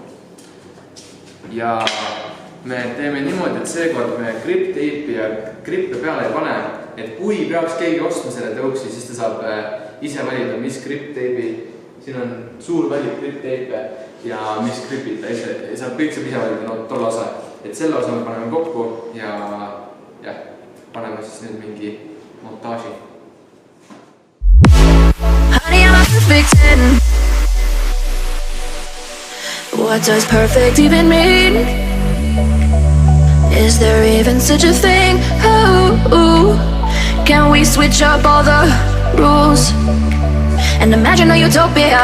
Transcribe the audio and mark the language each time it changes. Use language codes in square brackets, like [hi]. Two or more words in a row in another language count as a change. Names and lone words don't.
[et] Ja me teeme niimoodi, et seekord me grip-teipi ja grippe peale ei pane, et kui peaks keegi ostma selle tõuksi, siis ta saab ise valida, mis grip-teibi, siin on suur valik grip-teipe ja mis gripid ta ise, saab kõik saab ise valida tolle osa, et selle osa me paneme kokku ja paneme siis nüüd mingi montaaži. [en] Honey, I'm a perfect 10. What does perfect even mean? Is there even such a thing? Oh, can we switch up all the rules and imagine a utopia?